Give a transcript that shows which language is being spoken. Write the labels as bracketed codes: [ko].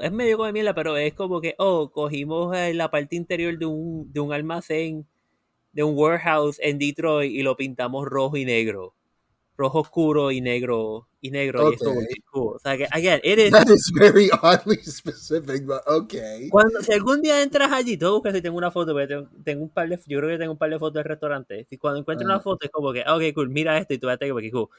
[es] Es medio come mierda, pero es como que, cogimos la parte interior de un almacén, de un warehouse en Detroit y lo pintamos rojo y negro. Rojo oscuro y negro, y es como [en] Okay. [es] que cool. O sea, que, [en] again, it is... That is very oddly specific, but okay. [es] Si algún día entras allí, tú buscas si tengo una foto, porque tengo un par de, yo creo que tengo un par de fotos del restaurante. Si cuando encuentro una foto es como que, [en] ok, cool, [es] mira esto y tú vas a tener que cool.